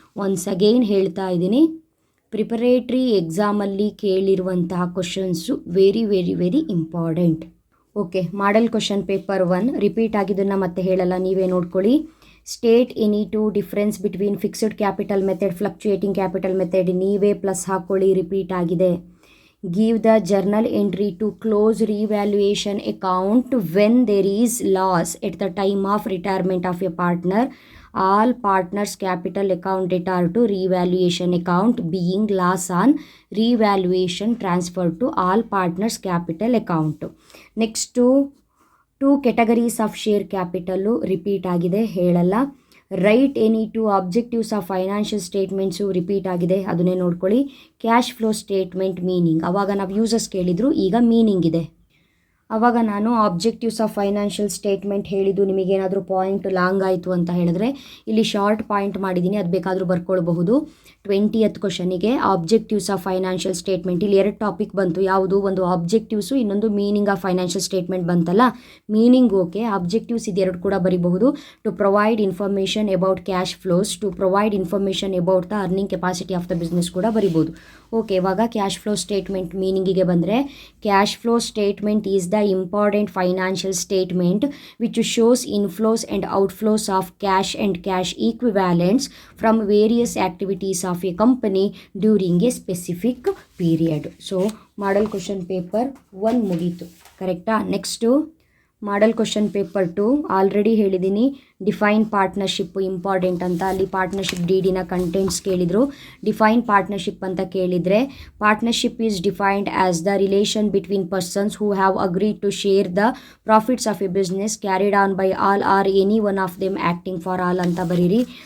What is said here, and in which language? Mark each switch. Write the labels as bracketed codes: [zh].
[kn] Once again ಹೇಳ್ತಾ ಇದ್ದೀನಿ, preparatory ಎಕ್ಸಾಮಲ್ಲಿ ಕೇಳಿರುವಂತಹ questions [en] Very very very important. [kn] Okay. Model question paper 1 repeat ಆಗಿದ್ದನ್ನು ಮತ್ತೆ ಹೇಳಲ್ಲ, ನೀವೇ ನೋಡ್ಕೊಳ್ಳಿ. [en] State any two difference between fixed capital method, fluctuating capital method. [kn] ನೀವೇ ಪ್ಲಸ್ ಹಾಕ್ಕೊಳ್ಳಿ, ರಿಪೀಟ್ ಆಗಿದೆ. [en] Give the journal entry to close revaluation account when there is loss at the time of retirement of a partner. All partners capital account debtor to revaluation account being loss on revaluation transferred to all partners capital account. Next, 2 categories of share capital repeat [kn] ಆಗಿದೆ, ಹೇಳಲ್ಲ. [en] write any two objectives of financial statements [kn] repeat ಆಗಿದೆ, ಅದನ್ನೇ ನೋಡ್ಕೊಳ್ಳಿ. Cash flow statement meaning, ಆವಾಗ ನಾವು uses ಕೇಳಿದ್ರು, ಈಗ meaning ಇದೆ. ಆವಾಗ ನಾನು ಆಬ್ಜೆಕ್ಟಿವ್ಸ್ ಆಫ್ ಫೈನಾನ್ಷಿಯಲ್ ಸ್ಟೇಟ್ಮೆಂಟ್ ಹೇಳಿದ್ದು ನಿಮಗೇನಾದರೂ ಪಾಯಿಂಟ್ ಲಾಂಗ್ ಆಯಿತು ಅಂತ ಹೇಳಿದ್ರೆ ಇಲ್ಲಿ ಶಾರ್ಟ್ ಪಾಯಿಂಟ್ ಮಾಡಿದ್ದೀನಿ, ಅದು ಬೇಕಾದರೂ ಬರ್ಕೊಳ್ಬಹುದು. 20th ಕ್ವಶನಿಗೆ objectives of financial statement, ಇಲ್ಲಿ 2 ಟಾಪಿಕ್ ಬಂತು. ಯಾವುದು? ಒಂದು ಆಬ್ಜೆಕ್ಟಿವ್ಸು, ಇನ್ನೊಂದು ಮೀನಿಂಗ್ ಆಫ್ ಫೈನಾನ್ಷಿಯಲ್ ಸ್ಟೇಟ್ಮೆಂಟ್ ಬಂತಲ್ಲ. ಮೀನಿಂಗ್ ಓಕೆ, ಆಬ್ಜೆಕ್ಟಿವ್ಸ್ ಇದೆರಡು ಕೂಡ ಬರಿಬಹುದು. [en] to provide information about cash flows, to provide information about the earning capacity of the business [kn] ಕೂಡ ಬರಿಬೋದು. [en] Okay. [kn] ಇವಾಗ ಕ್ಯಾಶ್ ಫ್ಲೋ ಸ್ಟೇಟ್ಮೆಂಟ್ ಮೀನಿಂಗಿಗೆ ಬಂದರೆ, [en] Cash flow statement is the important financial statement which shows inflows and outflows of cash and cash equivalents from various activities of a company during a specific period. So model question paper 1 [kn] ಮುಗೀತು, ಕರೆಕ್ಟಾ? Next model question paper 2 already ಹೇಳಿದ್ದೀನಿ. Define partnership important ಅಂತ, ಅಲ್ಲಿ partnership ಡಿನ contents ಕೇಳಿದರು. [en] define partnership [kn] ಅಂತ ಕೇಳಿದರೆ, [en] partnership is defined as the relation between persons who have agreed to share the profits of a business carried on by all or any one of them acting for all [kn] ಅಂತ ಬರೀರಿ.